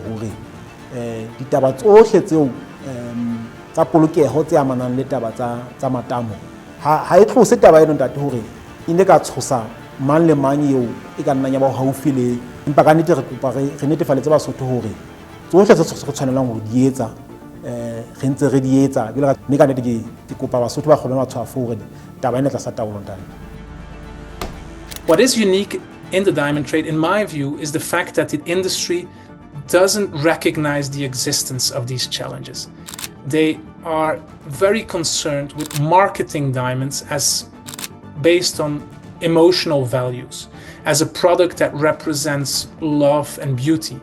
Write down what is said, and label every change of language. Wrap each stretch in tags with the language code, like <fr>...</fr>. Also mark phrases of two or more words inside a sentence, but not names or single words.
<st>hore ditaba tsohle tseo tsa polokeho tse amanang le taba tsa matamo ha e tlose taba eno ntate hore e ne ka tshosa mang le mang eo e ka nnang ya ba haufi le, empa ka nnete re kopa re netefaletse Basotho hore tsohle tse re tshwanelang hore di etsa re ntse re di etsa, mme ka nnete ke kopa Basotho ba kgone matshwafo hore taba ena tlasa taolo ntate.</st> <en>What is unique in the diamond trade, in my view, is the fact that the industry doesn't recognize the existence of these challenges. They are very concerned with marketing diamonds as based on emotional values, as a product that represents love and beauty.</en>